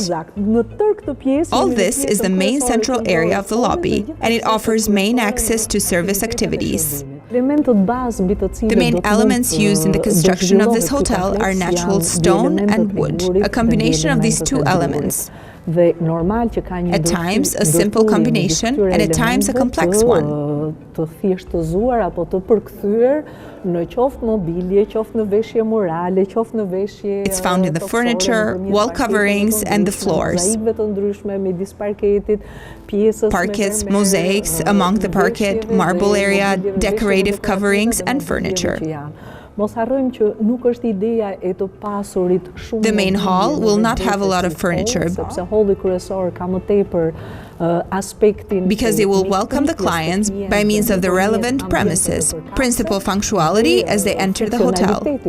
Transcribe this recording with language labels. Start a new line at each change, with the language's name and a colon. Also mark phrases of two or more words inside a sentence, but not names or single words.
English: All this is the main central area of the lobby, and it offers main access to service activities. The main elements used in the construction of this hotel are natural stone and wood, a combination of these two elements. At times a simple combination and at times a complex one.
Albanian: të thjeshtëzuar apo të përkthyer në qoftë mobilje, qoftë në veshje murale, qoftë në veshje.
English: It's found in the furniture, wall coverings, and the floors. Parquets, mosaics among the parquet, marble area, decorative coverings, and furniture. The main hall will not have a lot of furniture because it will welcome the clients by means of the relevant premises, principal functionality as they enter the hotel.